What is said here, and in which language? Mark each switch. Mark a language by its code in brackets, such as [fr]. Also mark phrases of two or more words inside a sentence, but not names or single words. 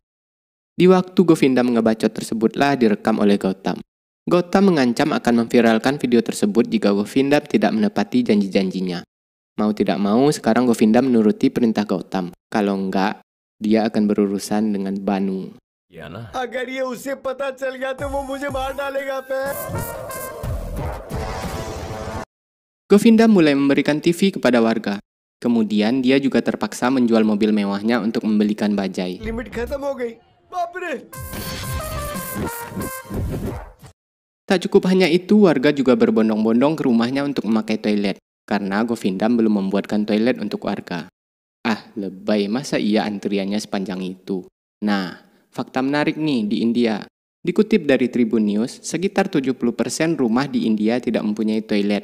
[id] Di waktu Govindam ngebacot tersebutlah direkam oleh Gautam. Gautam mengancam akan memviralkan video tersebut jika Govindam tidak menepati janji-janjinya. Mau tidak mau, sekarang Govindam menuruti perintah Gautam. Kalau enggak, dia akan berurusan dengan Banu. या ना [hi] अगर ये उसे पता चल गया तो वो मुझे मार डालेगा पे। [id] Govindam mulai memberikan TV kepada warga. Kemudian dia juga terpaksa menjual mobil mewahnya untuk membelikan bajai. [hi] लिमिट खत्म हो गई। बाप रे। [id] Tak cukup hanya itu, warga juga berbondong-bondong ke rumahnya untuk memakai toilet. Karena Govindam belum membuatkan toilet untuk warga. Ah, lebay, masa iya antriannya sepanjang itu? Nah, fakta menarik nih di India. Dikutip dari Tribun News, sekitar 70% rumah di India tidak mempunyai toilet.